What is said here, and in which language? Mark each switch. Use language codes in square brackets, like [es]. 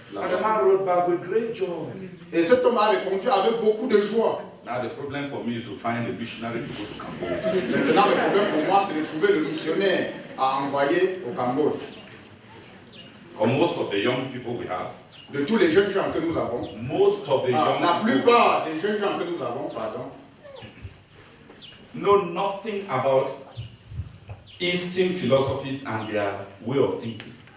[en] And the man wrote back with great joy. [fr] Et cet homme a répondu avec beaucoup de joie. [en] Now the problem for me is to find a missionary to go to Cambodia. [fr] Maintenant, le problème pour moi, c'est de trouver le missionnaire à envoyer au Cambodge. [en] For most of the young people we have, [fr] De tous les jeunes gens que nous avons, la plupart des jeunes gens que nous avons, [en] know nothing about Eastern philosophies and their way of thinking.